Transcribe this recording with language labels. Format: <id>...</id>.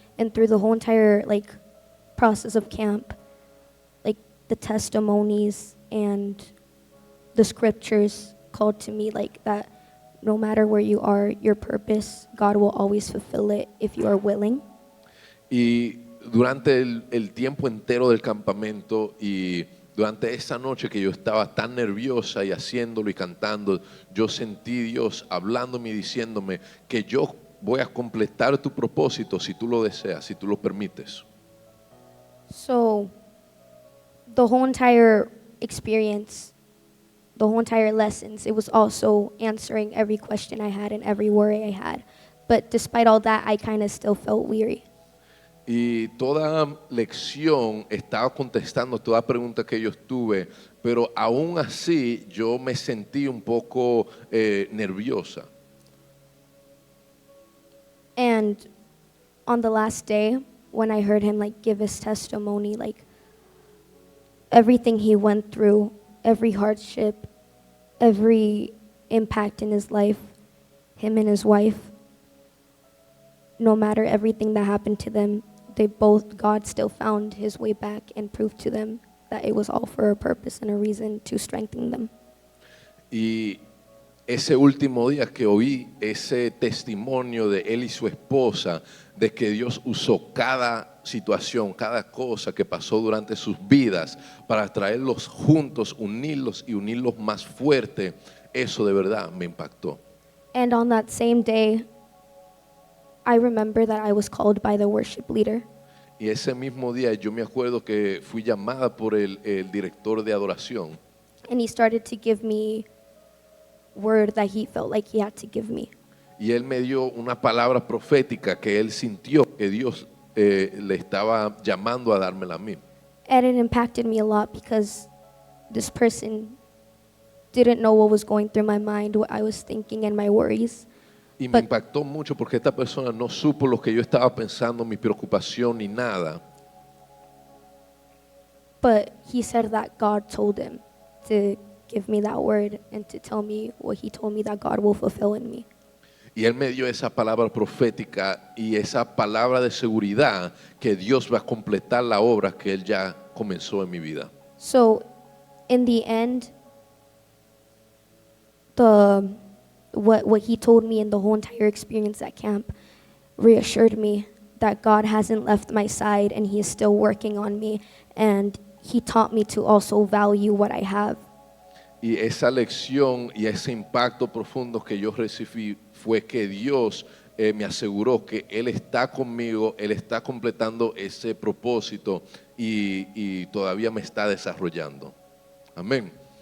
<en>And through the whole entire like process of camp, like the testimonies and the scriptures called to me like that no matter where you are, your purpose, God will always fulfill it if you are willing.</en> <es>Y durante el tiempo entero del campamento y durante esa noche que yo estaba tan nerviosa y haciéndolo y cantando, yo sentí Dios hablándome y diciéndome que yo voy a completar tu propósito si tú lo deseas, si tú lo permites.</es> <en>So the whole entire experience, the whole entire lessons, it was also answering every question I had and every worry I had. But despite all that, I kind of still felt weary.</en> <es>Y toda lección estaba contestando toda pregunta que yo tuve, pero aún así yo me sentí un poco nerviosa.</es> <en>And on the last day, when I heard him like give his testimony, like everything he went through, every hardship, every impact in his life, him and his wife, no matter everything that happened to them, God still found his way back and proved to them that it was all for a purpose and a reason to strengthen them.</en> <es>Y ese último día que oí ese testimonio de él y su esposa, de que Dios usó cada situación, cada cosa que pasó durante sus vidas para traerlos juntos, unirlos y unirlos más fuerte, eso de verdad me impactó.</es> <en>And on that same day, I remember that I was called by the worship leader.</en> <es>Y ese mismo día yo me acuerdo que fui llamada por el director de adoración.</es> <en>And he started to give me word that he felt like he had to give me.</en> <es>Y él me dio una palabra profética que él sintió que Dios le estaba llamando a dármela a mí.</es> <en>And it impacted me a lot because this person didn't know what was going through my mind, what I was thinking and my worries.</en> <es>Y me</es> <en>But-</en> <es>impactó mucho porque esta persona no supo lo que yo estaba pensando, mi preocupación ni nada.</es> <en>But he said that God told him to give me that word and to tell me what he told me that God will fulfill in me.</en> <es>Y él me dio esa palabra profética y esa palabra de seguridad que Dios va a completar la obra que él ya comenzó en mi vida.</es> <en>So in the end, what he told me in the whole entire experience at camp reassured me that God hasn't left my side and he is still working on me, and he taught me to also value what I have.</en> <es>Y esa lección y ese impacto profundo que yo recibí fue que Dios me aseguró que Él está conmigo, Él está completando ese propósito y todavía me está desarrollando. Amén.</es>